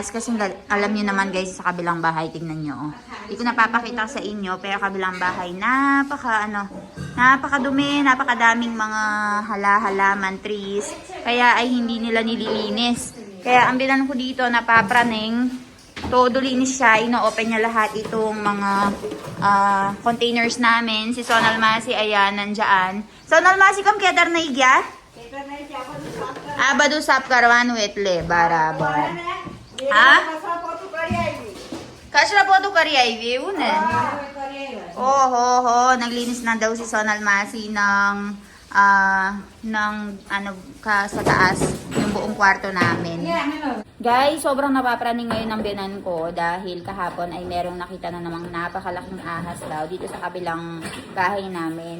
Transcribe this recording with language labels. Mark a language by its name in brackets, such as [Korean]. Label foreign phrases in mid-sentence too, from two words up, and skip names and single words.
[Filipino] Kasi alam niyo naman guys, sa kabilang bahay, tingnan nyo. Hindi ko napapakita sa inyo, pero kabilang bahay, napakadumi, napakadaming mga halaman, trees. Kaya ay hindi nila nililinis. Kaya ang bilan ko dito, napapraning, todo linis siya, ino-open niya lahat itong mga containers namin. Si Sonalmasi, ayan, nandyan. Sonalmasi, kam kedar na igya? [Gujarati] બધું સાફ કરવાનું એટલે બરાબર હા કચરા પોતું કરી આવી એવું ને ઓહો [Filipino] naglinis na daw si Sonal Masi ng sa taas yung buong kwarto namin. Guys, sobrang napapraning ngayon ang biyanan ko dahil kahapon ay merong nakita na namang napakalaking ahas daw dito sa kabilang bahay namin.